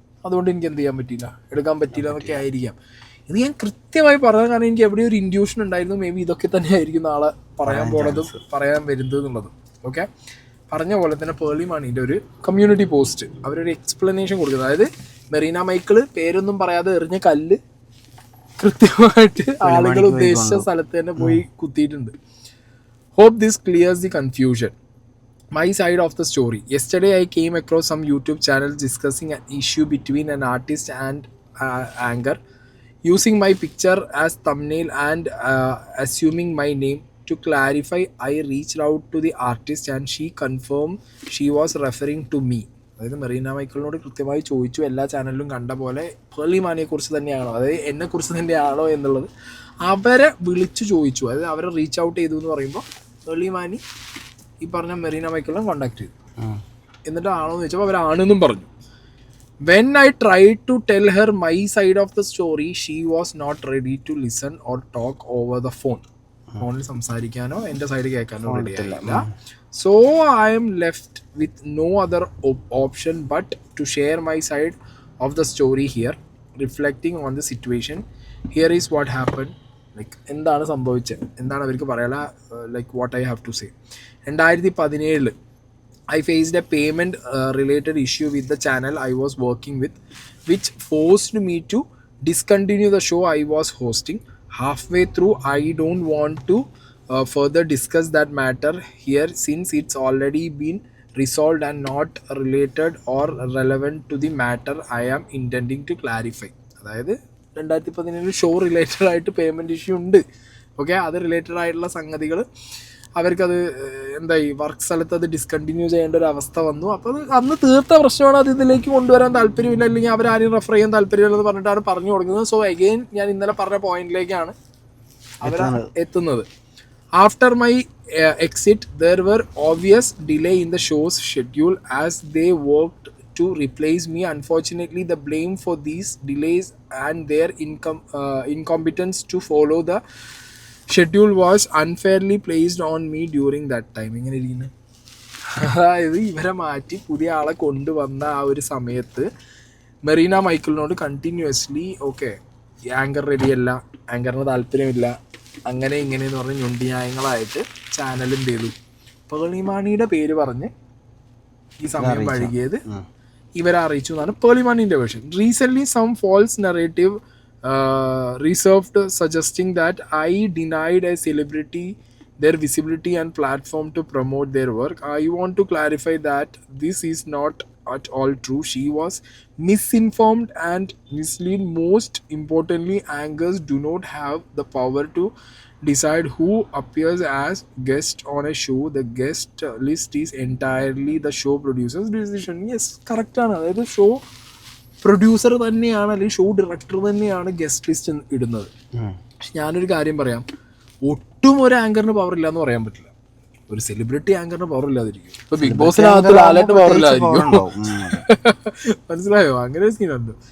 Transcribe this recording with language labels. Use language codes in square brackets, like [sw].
[ml] അതുകൊണ്ട് എനിക്ക് എന്ത് ചെയ്യാൻ പറ്റിയില്ല, എടുക്കാൻ പറ്റിയില്ല എന്നൊക്കെ ആയിരിക്കാം. ഇത് ഞാൻ കൃത്യമായി പറഞ്ഞത് കാരണം എനിക്ക് എവിടെയോ ഒരു ഇൻഡ്യൂഷൻ ഉണ്ടായിരുന്നു, മേ ബി ഇതൊക്കെ തന്നെ ആയിരിക്കും നാളെ പറയാൻ പോണതും പറയാൻ വരുന്നത് എന്നുള്ളതും. ഓക്കെ, പറഞ്ഞ പോലെ തന്നെ പേർളിമാണിൻ്റെ ഒരു കമ്മ്യൂണിറ്റി പോസ്റ്റ് അവരൊരു എക്സ്പ്ലനേഷൻ കൊടുക്കുന്നത്. അതായത് മെറീന മൈക്കിൾ പേരൊന്നും പറയാതെ എറിഞ്ഞ കല്ല് കൃത്യമായിട്ട് ആളുകൾ ഉദ്ദേശിച്ച സ്ഥലത്ത് തന്നെ പോയി കുത്തിയിട്ടുണ്ട്. [en] Hope this clears the confusion. My side of the story. Yesterday I came across some YouTube channels discussing an issue between an artist and anchor using my picture as thumbnail and assuming my name. To clarify, I reached out to the artist and she confirmed she was referring to me. [ml] അതായത് മെറീന മൈക്കിളിനോട് കൃത്യമായി ചോദിച്ചു, എല്ലാ ചാനലിലും കണ്ട പോലെ പേർളിമാനിയെ കുറിച്ച് തന്നെയാണോ, അതായത് എന്നെക്കുറിച്ച് തന്നെയാണോ എന്നുള്ളത് അവരെ വിളിച്ചു ചോദിച്ചു. അതായത് അവരെ റീച്ച് ഔട്ട് ചെയ്തു എന്ന് പറയുമ്പോൾ പേർളിമാനി ഈ പറഞ്ഞ മെറീന മൈക്കിളിനെ കോണ്ടാക്ട് ചെയ്തു. എന്നിട്ട് ആണോ എന്ന് ചോദിച്ചപ്പോൾ അവരാണെന്നും പറഞ്ഞു. [en] When I try to tell her my side of the story she was not ready to listen or talk over the phone. [ml] ഫോണിൽ സംസാരിക്കാനോ എൻ്റെ സൈഡ് കേൾക്കാനോ റെഡി ആയില്ല. [en] So I am left with no other option but to share my side of the story here, reflecting on the situation. Here is what happen. [ml] Like എന്താണ് സംഭവിച്ചത്, എന്താണ് അവർക്ക് പറയാനുള്ള, [en] Like what I have to say. 2017 I faced a payment related issue with the channel I was working with, which forced me to discontinue the show I was hosting. Halfway through, I don't want to further discuss that matter here since it's already been resolved and not related or relevant to the matter I am intending to clarify. [ml] അതായത് 2017 show related ആയിട്ട് payment issue ഉണ്ട്. Okay, അത് related ആയിട്ടുള്ള സംഗതികൾ അവർക്കത് എന്തായി work സ്ഥലത്ത് അത് ഡിസ്കണ്ടിന്യൂ ചെയ്യേണ്ട ഒരു അവസ്ഥ വന്നു. അപ്പോൾ അത് അന്ന് തീർത്ത പ്രശ്നമാണ്, അത് ഇതിലേക്ക് കൊണ്ടുവരാൻ താല്പര്യമില്ല, അല്ലെങ്കിൽ അവരാരും റെഫർ ചെയ്യാൻ താല്പര്യമില്ലെന്ന് പറഞ്ഞിട്ടാണ് പറഞ്ഞു കൊടുക്കുന്നത്. സോ അഗെയിൻ ഞാൻ ഇന്നലെ പറഞ്ഞ പോയിന്റിലേക്കാണ് അവർ എത്തുന്നത്. [en] After my exit there were obvious delay in the shows schedule as they worked to replace me. Unfortunately, the blame for these delays and their incompetence to follow the schedule was unfairly placed on me during that time. [ml] ഇങ്ങനെ ഇരിക്കുന്നത്, അതായത് ഇവരെ മാറ്റി പുതിയ ആളെ കൊണ്ടുവന്ന ആ ഒരു സമയത്ത് മെറീന മൈക്കിളിനോട് കണ്ടിന്യൂസ്ലി ഓക്കെ ആങ്കർ റെഡിയല്ല, ആങ്കറിന് താല്പര്യമില്ല, അങ്ങനെ ഇങ്ങനെയെന്ന് പറഞ്ഞ് ഞൊണ്ടി ന്യായങ്ങളായിട്ട് ചാനൽ എന്ത് ചെയ്തു, പേർളിമാണിയുടെ പേര് പറഞ്ഞ് ഈ സമയം വഴുകിയത് ഇവരെ അറിയിച്ചു എന്നാണ് പേർളിമാണിൻ്റെ version. [en] Recently some false narrative reserved suggesting that I denied a celebrity their visibility and platform to promote their work. I want to clarify that this is not at all true. She was misinformed and misled. Most importantly, anchors do not have the power to decide who appears as guest on a show. The guest list is entirely the show producer's decision. Yes, correct ആണ്. [ml] അതായത് show producer തന്നെയാണ് അല്ലെങ്കിൽ show director തന്നെയാണ് guest list ഇടുന്നത്. പക്ഷെ ഞാനൊരു കാര്യം പറയാം, ഒട്ടും ഒരു ആങ്കറിന് പവർ ഇല്ല എന്ന് പറയാൻ പറ്റില്ല. ഒരു സെലിബ്രിറ്റി ആങ്കറിന് പവർ ഇല്ലാതിരിക്കും. ഇപ്പൊ ബിഗ് ബോസിനകത്ത് ലാലേട്ട് പവർ ഇല്ലാതിരിക്കും. മനസ്സിലായോ? അങ്ങനെ ഒരു സീനുണ്ട്.